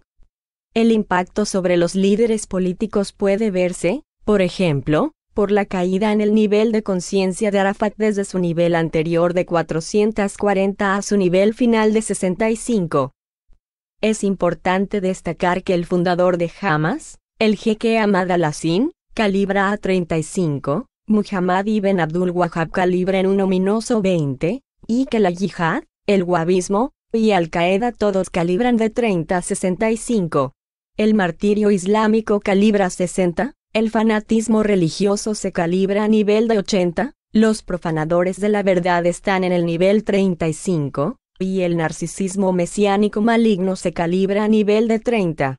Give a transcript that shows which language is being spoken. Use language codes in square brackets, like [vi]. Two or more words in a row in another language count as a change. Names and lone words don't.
[es] El impacto sobre los líderes políticos puede verse, por ejemplo, por la caída en el nivel de conciencia de Arafat desde su nivel anterior de 440 a su nivel final de 65. Es importante destacar que el fundador de Hamas, el jeque Ahmad al-Yassin, calibra a 35, Muhammad ibn Abdul Wahhab calibra en un ominoso 20, y que la yihad, el wahabismo, y Al-Qaeda todos calibran de 30 a 65. El martirio islámico calibra 60, el fanatismo religioso se calibra a nivel de 80, los profanadores de la verdad están en el nivel 35, y el narcisismo mesiánico maligno se calibra a nivel de 30.